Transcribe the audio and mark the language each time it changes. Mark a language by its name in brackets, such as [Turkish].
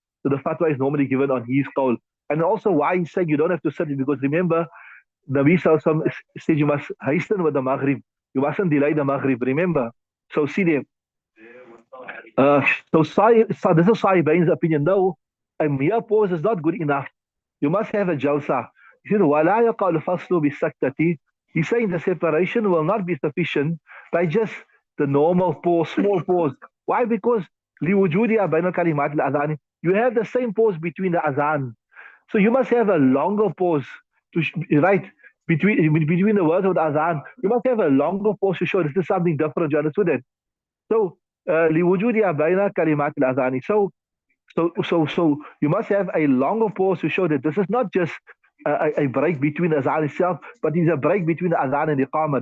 [English] So the fatwa is normally given on his call. And also why he's saying you don't have to sit, because remember, Nabi Sallallahu said you must hasten with the Maghrib. You mustn't delay the Maghrib, remember. So see there. Uh, so this is Sahibain's opinion. No, a mere pause is not good enough. You must have a jalsa. He said, [Arabic] وَلَا يَقَعُ الْفَصْلُ بِالسَّكْتَةِ. [English] He's saying the separation will not be sufficient by just the normal pause, small pause. Why? Because [Arabic] لِوُجُودِهَا بَيْنَ الْكَلِمَاتِ الْأَذَانِ. [English] You have the same pause between the azan. So you must have a longer pause to right between the words of the azan. You must have a longer pause to show this is something different. You understood that? So [Arabic] لِوُجُودِهَا بَيْنَ كَلِمَاتِ الْأَذَانِ. [English] So you must have a longer pause to show that this is not just a break between the azan itself, but it's a break between the azan and the iqamah.